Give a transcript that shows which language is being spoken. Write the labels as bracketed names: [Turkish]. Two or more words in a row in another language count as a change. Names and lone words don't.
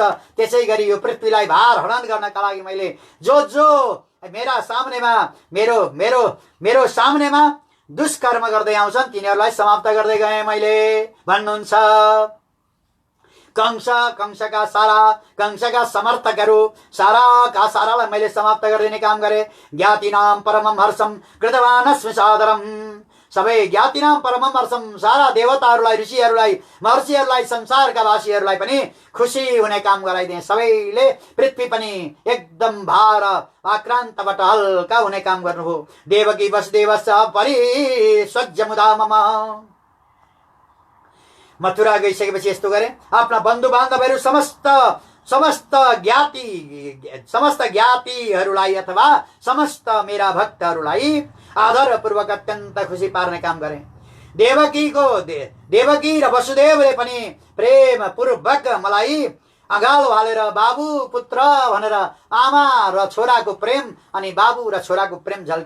[Nepali] त्यसै गरी यो पृथ्वीलाई भार हडन गर्नका लागि मैले जो जो मेरा सामनेमा मेरो मेरो मेरो सामनेमा दुष्कर्म गर्दै आउँछन् तिनीहरूलाई समाप्त गर्दै गएँ मैले भन्नुहुन्छ। कंसका समर्थकहरू साराका सारालाई मैले समाप्त गरिदिने काम गरेँ। [Sanskrit] ज्ञातिनाम परमम हर्षम कृतवानस्मि सादरम, सबै ज्ञातिनाम परमम हर्षम, [Nepali] सारा देवताहरूलाई, ऋषिहरूलाई, महर्षिहरूलाई, संसारका वासीहरूलाई पनि खुसी हुने काम गराइदिए। सबैले पृथ्वी पनि एकदम भार आक्रान्तबाट हल्का हुने काम गर्नुभयो। [Sanskrit] देवकी वसुदेवस्य परिस्वज्यमुदा मम, [Nepali] मथुरा गइसकेपछि यस्तो गरे। आफ्ना बन्धु बान्धवहरू समस्त ज्ञातिहरूलाई अथवा समस्त मेरा भक्तहरूलाई आदरपूर्वक अत्यन्त खुसी पार्ने काम गरे। देवकी र वसुदेवले पनि प्रेम पूर्वक मलाई अगालो हालेर बाबु पुत्र भनेर आमा र छोराको प्रेम अनि बाबु र छोराको प्रेम झल्क्यो।